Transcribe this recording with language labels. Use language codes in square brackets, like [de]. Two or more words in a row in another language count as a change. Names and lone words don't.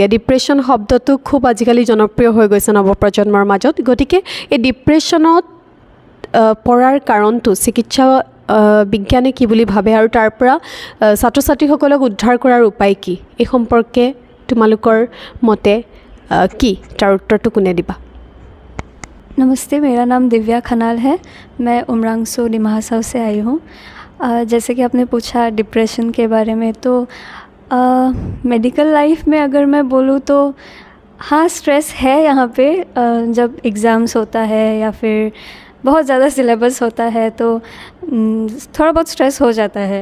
[as] ডিপ্ৰেশ্যন শব্দটো খুব আজিকালি জনপ্ৰিয় হৈ গৈছে নৱপ্ৰজন্মৰ মাজত। গতিকে এই ডিপ্ৰেশ্যনত পৰাৰ কাৰণটো চিকিৎসা বিজ্ঞানে কি বুলি ভাবে আৰু তাৰ পৰা ছাত্ৰ ছাত্ৰীসকলক উদ্ধাৰ কৰাৰ উপায় কি এই সম্পৰ্কে তোমালোকৰ মতে কি তাৰ উত্তৰটো কোনে দিবা? [hi] नमस्ते, मेरा नाम दिव्या खनाल है। मैं उमरांगसो डिमाहासाव से आई हूँ। जैसे कि आपने पूछा डिप्रेशन के बारे में, तो [en] medical life [hi] में अगर मैं बोलूँ तो हाँ, स्ट्रेस है यहाँ पे। जब एग्ज़ाम्स होता है या फिर बहुत ज़्यादा सिलेबस होता है तो थोड़ा बहुत स्ट्रेस हो जाता है।